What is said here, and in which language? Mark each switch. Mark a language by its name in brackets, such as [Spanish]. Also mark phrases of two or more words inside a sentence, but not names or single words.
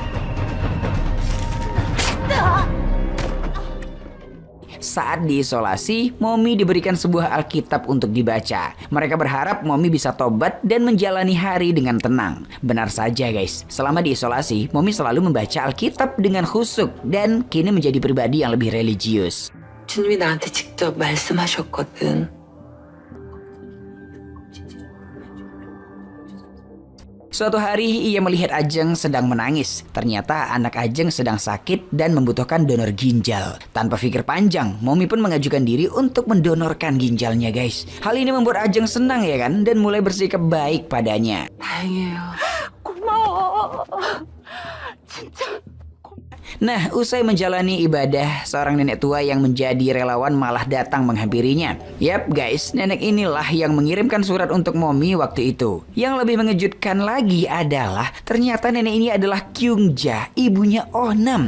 [Indonesian] Saat diisolasi, Momi diberikan sebuah Alkitab untuk dibaca. Mereka berharap Momi bisa tobat dan menjalani hari dengan tenang. Benar saja guys, selama diisolasi, Momi selalu membaca Alkitab dengan khusyuk dan kini menjadi pribadi yang lebih religius. [Korean] 주님이 나한테 직접 말씀하셨거든. [Indonesian] Suatu hari ia melihat Ajeng sedang menangis. Ternyata anak Ajeng sedang sakit dan membutuhkan donor ginjal. Tanpa pikir panjang, Momi pun mengajukan diri untuk mendonorkan ginjalnya guys. Hal ini membuat Ajeng senang ya kan, dan mulai bersikap baik padanya. [Korean] 다행이에요. 고마워. 진짜. [Indonesian] Nah, usai menjalani ibadah, seorang nenek tua yang menjadi relawan malah datang menghampirinya. Yap guys, nenek inilah yang mengirimkan surat untuk Momi waktu itu. Yang lebih mengejutkan lagi adalah ternyata nenek ini adalah Kyungja, ibunya Oh Nam.